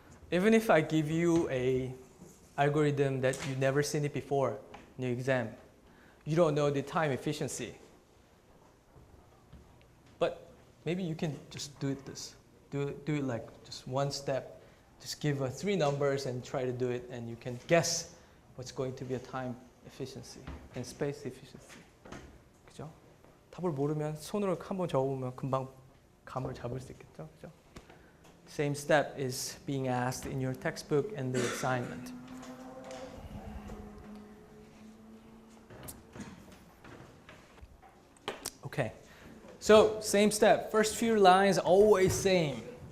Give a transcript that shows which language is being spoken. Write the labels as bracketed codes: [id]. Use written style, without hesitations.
[en] Even if I give you an algorithm that you've never seen it before in your exam, you don't know the time efficiency. But maybe you can just do it this. Do it like just one step. Just give 3 numbers and try to do it, and you can guess what's going to be a time efficiency and space efficiency. [ko] 그죠? 답을 모르면 손으로 한번 적어보면 금방 감을 잡을 수 있겠죠? 그죠? [en] Same step is being asked in your textbook and the assignment. Okay, so same step. First few lines always same.